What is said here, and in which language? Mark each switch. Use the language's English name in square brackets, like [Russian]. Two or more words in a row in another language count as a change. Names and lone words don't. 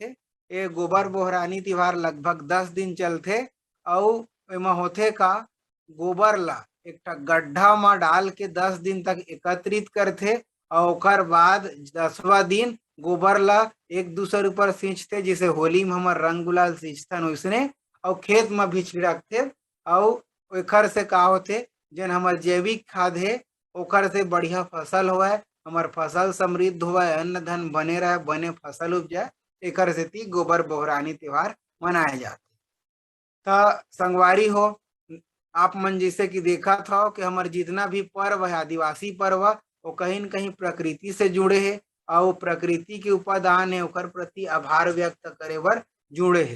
[Chhattisgarhi] ये गोबर बोहरानी त्योहार लगभग 10 दिन चलते और एमा होथे का गोबर ला एक गड्ढा में डाल के 10 दिन तक एकत्रित करते और ओकर बाद 10वां दिन गोबर ला एक दूसरे ऊपर सींचते, जिसे होली में हमार रंग गुलाल सींचतन वैसने और खेत में भी छिड़कते। और एकर से का होते जन हमार जैविक खाद है ओकर से बढ़िया फसल होए, हमार फसल समृद्ध होए, अन्न धन बने रहे, बने फसल उपजाए, एकर सेती गोबर बोहरानी त्योहार मनाए जाते। तो संगवारी हो आप मन जैसे कि देखा था कि हमारे जितना भी पर्व है आदिवासी पर्व वो कहीं न कहीं प्रकृति से जुड़े है और प्रकृति के उपादान है ओकर प्रति आभार व्यक्त करे बर जुड़े है।